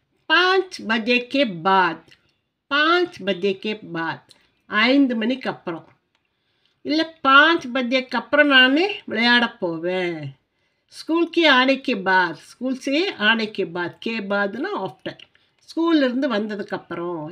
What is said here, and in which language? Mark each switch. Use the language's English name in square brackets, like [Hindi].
[Hindi] 5 बजे के बाद, 5 बजे के बाद, [Tamil] 5 மணிக்கு அப்புறம். இல்லை 5 बजेக்கு அப்புறம் நான் விளையாட போவேன். [Hindi] स्कूल के आने के बाद, स्कूल से आने के बाद, के बादना आफ्टर, [Tamil] ஸ்கூல்லேருந்து வந்ததுக்கப்புறம்.